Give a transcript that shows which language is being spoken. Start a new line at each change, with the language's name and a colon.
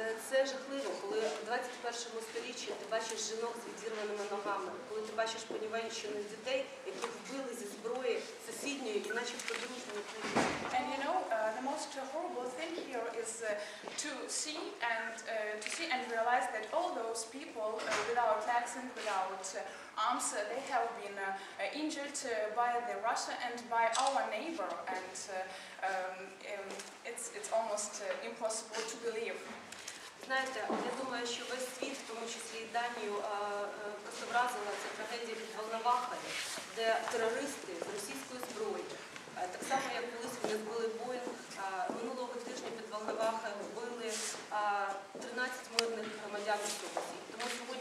Ukrainian: Це жахливо, коли в 21 столітті ти бачиш жінок з відірваними ногами, коли ти бачиш понівечених дітей, яких вбили зі зброї сусідньої і начебто дружньої країни.
English: And you know, the most horrible thing here is to see and realize that all those people without legs and without arms, they have been injured by the Russia and by our neighbor, and it's almost impossible to believe.
Ukrainian: Знаєте, я думаю, що весь світ, в тому числі і Данію, просто вразила ця трагедія під Волновахою, де терористи з російської зброї, так само як колись вони збили Боїнг, минулого тижня під Волновахою вбили 13 мирних громадян Росії. Тому що